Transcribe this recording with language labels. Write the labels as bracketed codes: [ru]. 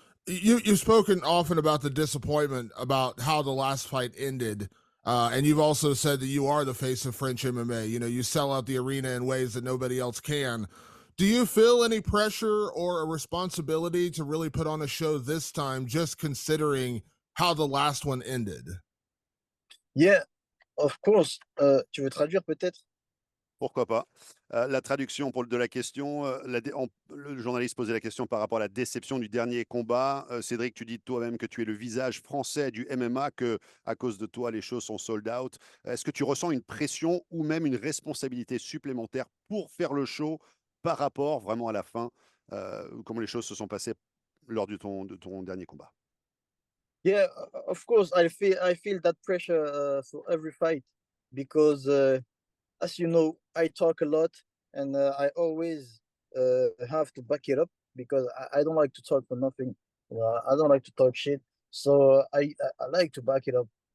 [en] You've spoken often about the disappointment about how the last fight ended, and you've also said that you are the face of French MMA. You know, you sell out the arena in ways that nobody else can. Do you feel any pressure or a responsibility to really put on a show this time, just considering how the last one ended? Yeah, of course. [fr] Tu veux traduire peut-être? Pourquoi pas. La traduction de la question, le journaliste posait la question par rapport à la déception du dernier combat. Cédric, tu dis toi-même que tu es le visage français du MMA, que à cause de toi, les choses sont sold out. Est-ce que tu ressens une pression ou même une responsabilité supplémentaire pour faire le show par rapport vraiment à la fin, comment les choses se sont passées lors de ton dernier combat? [en] Yeah, of course. I feel that pressure for every fight because, as you know, I talk a lot and I always have to back it up because I don't like to talk for nothing. You know, I don't like to talk shit. So I like to back it up.